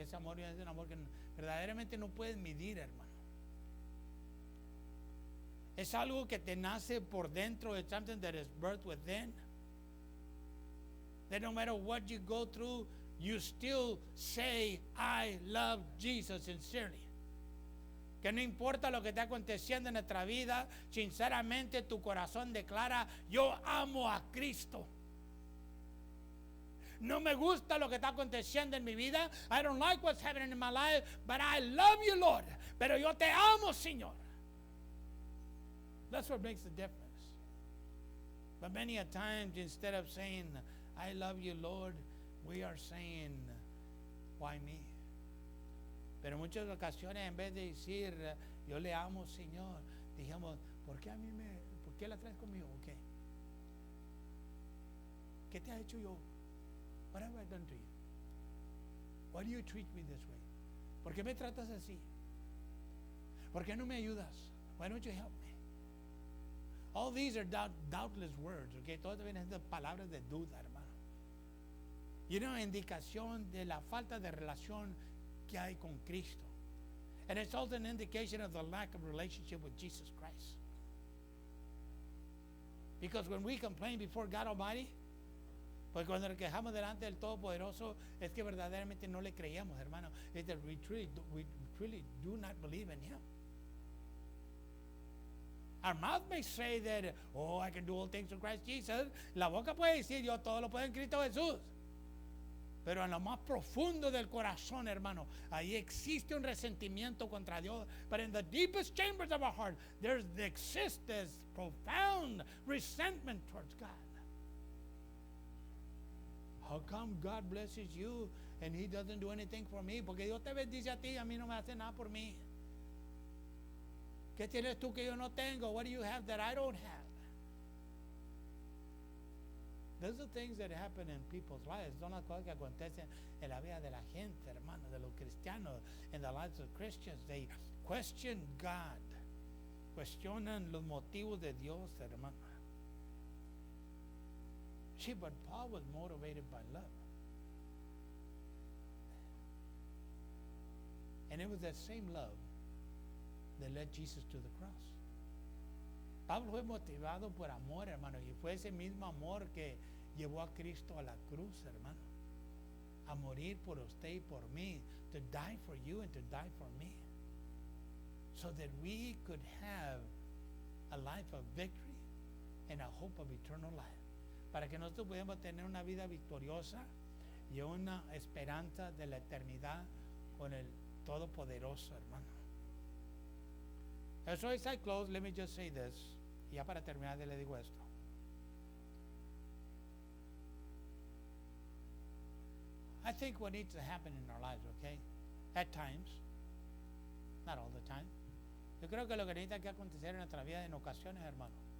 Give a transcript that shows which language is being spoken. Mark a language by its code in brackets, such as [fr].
[es] Ese amor es un amor que verdaderamente no puedes medir, hermano. Es algo que te nace por dentro. [en] It's something that is birthed within. That no matter what you go through, you still say, I love Jesus sincerely. [es] Que no importa lo que está aconteciendo en nuestra vida, sinceramente tu corazón declara, yo amo a Cristo. No me gusta lo que está aconteciendo en mi vida. [en] I don't like what's happening in my life, but I love you, Lord. [es] Pero yo te amo, Señor. [en] That's what makes the difference. But many a times, instead of saying, I love you, Lord, we are saying, why me? [es] Pero en muchas ocasiones, en vez de decir, yo le amo, Señor, dijimos, ¿por qué la traes conmigo? ¿Qué? ¿Qué te ha hecho yo? [en] What have I done to you? Why do you treat me this way? [es] ¿Por qué me tratas así? ¿Por qué no me ayudas? [en] Why don't you help me? All these are doubtless words, okay? [es] Todas vienen de palabras de duda, hermano. Y una indicación de la falta de relación que hay con Cristo. [en] And it's also an indication of the lack of relationship with Jesus Christ. Because when we complain before God Almighty, [es] pues cuando nos quejamos delante del Todopoderoso, es que verdaderamente no le creíamos, hermano. [en] Es that we truly do not believe in Him. Our mouth may say that, oh, I can do all things through Christ Jesus. [es] La boca puede decir, yo todo lo puedo en Cristo Jesús. Pero en lo más profundo del corazón, hermano, ahí existe un resentimiento contra Dios. [en] But in the deepest chambers of our heart, there exists this profound resentment towards God. How come God blesses you and He doesn't do anything for me? [es] Porque Dios te bendice a ti y a mí no me hace nada por mí. ¿Qué tienes tú que yo no tengo? [en] What do you have that I don't have? Those are things that happen in people's lives. [es] Son las cosas que acontecen en la vida de la gente, hermano, de los cristianos, [en] in the lives of Christians. They question God. [es] Cuestionan los motivos de Dios, hermano. [en] See, but Paul was motivated by love. And it was that same love that led Jesus to the cross. [es] Pablo fue motivado por amor, hermano, y fue ese mismo amor que llevó a Cristo a la cruz, hermano, a morir por usted y por mí, [en] to die for you and to die for me, so that we could have a life of victory and a hope of eternal life, [es] para que nosotros podamos tener una vida victoriosa y una esperanza de la eternidad con el Todopoderoso, hermano. [en] So as I close, let me just say this. [es] Y ya para terminar, le digo esto. [en] I think what needs to happen in our lives, okay? At times, not all the time. [es] Yo creo que lo que necesita que acontecer en nuestra vida en ocasiones, hermano,